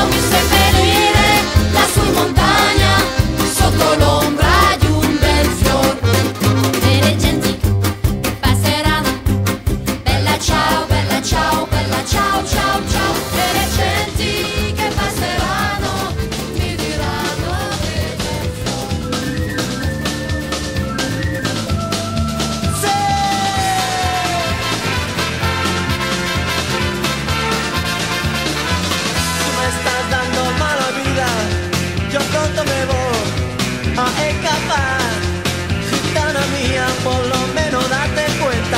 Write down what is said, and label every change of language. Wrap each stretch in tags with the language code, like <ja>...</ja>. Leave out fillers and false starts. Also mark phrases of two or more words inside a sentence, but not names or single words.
<it>Mi seppellire lassù in montagna, sotto l'ombra di un bel fior. E le genti che passeranno, bella ciao, bella ciao, bella ciao, ciao, ciao. E le genti che passeranno mi diranno che bel fior.</it> <es>Tú me estás dando mala vida, yo pronto me voy a escapar. Gitana mía, por lo menos date cuenta.</es>